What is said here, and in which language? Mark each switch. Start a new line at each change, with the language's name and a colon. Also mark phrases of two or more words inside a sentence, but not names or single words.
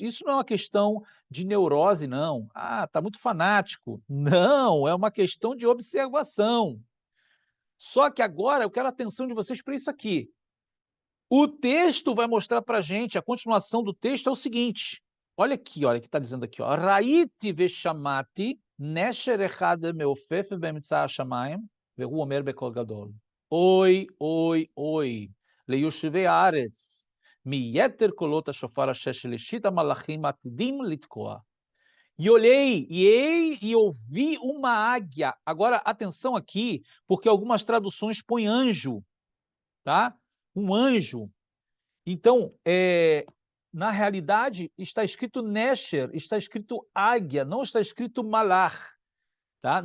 Portuguese: Isso não é uma questão de neurose, não. Ah, está muito fanático. Não, é uma questão de observação. Só que agora eu quero a atenção de vocês para isso aqui. O texto vai mostrar para a gente, a continuação do texto é o seguinte. Olha o que está dizendo aqui. Ó.
Hebrew: ראיתי ושמעתי נשר אחד מעופף במצח השמים והוא אומר בקול גדול. אוי, אוי, אוי. ליושבי הארץ. מיתר קולות השופר אשר שלושת המלאכים עתידים לתקוע.
Portuguese: E olhei, e ei, e ouvi uma águia. Agora, atenção aqui, porque algumas traduções põem anjo, tá? Um anjo. Então, na realidade, está escrito Nesher, está escrito águia, não está escrito malar, tá?